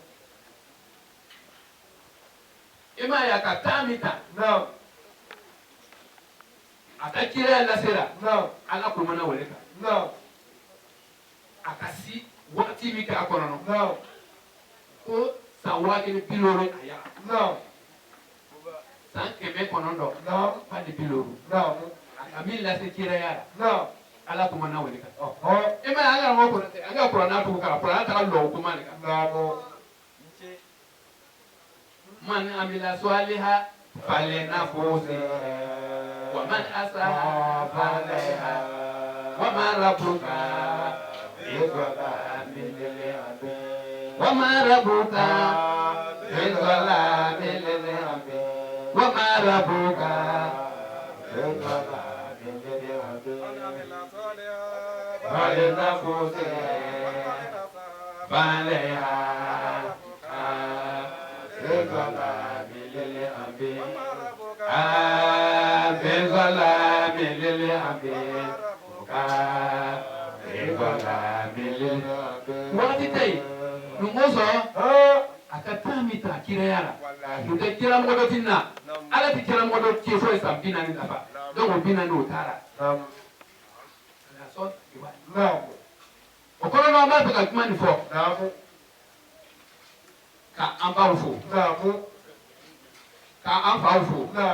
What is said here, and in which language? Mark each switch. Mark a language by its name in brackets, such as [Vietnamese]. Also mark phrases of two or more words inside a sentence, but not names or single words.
[Bambara] i m'a ye a ka taa min ta a ka kiriya lasera Ala ko mana wale kan a ka si waati min kɛ a kɔnɔ ko san 1050 a yaga san 900 ani 50 a ka min lase kiriya la Ala ko mana wale kan i m'a ye an ka mɔgɔ Konatɛ an ka kuranna tugu kala kuranna taga lɔ kuma de kan [Arabic] من عمل صالحا فلنفسه ومن أساء فعليها وما ربك بظلام للعبيد وما ربك بظلام للعبيد وما ربك بظلام للعبيد فلنفسه فعليها [Bambara] waati tɛ yen numu sɔrɔ a ka taa min ta kiraya la o tɛ kira mɔgɔ dɔ ti na Ala ti kira mɔgɔ dɔ ci fo ye san 40 dafa donc o 40 o taara o kɔrɔ an b'a fɛ ka kuma nin fɔ ka an baw fo ka an faw fo